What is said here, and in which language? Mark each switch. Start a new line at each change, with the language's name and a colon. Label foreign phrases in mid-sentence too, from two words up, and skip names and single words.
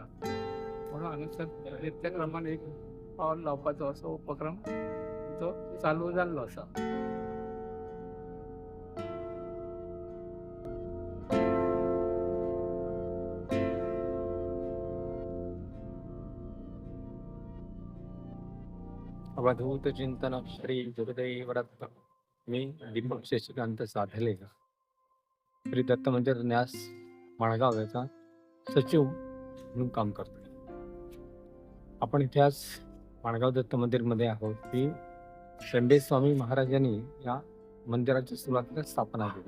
Konkani: म्हणून हांगासर नित्यक्रमान एक पावल लावपाचो असो उपक्रम तो चालू जाल्लो आसा.
Marathi: अवधूत चिंतन श्री गुरुदेव रत्न. मी दीपक शशिकांत साधले, श्री दत्त मंदिर न्यास माणगाव याचा सचिव म्हणून काम करतो. आपण इथे आज माणगाव दत्त मंदिरमध्ये आहोत की स्वामी महाराजांनी या मंदिराची सुरुवातीला स्थापना केली.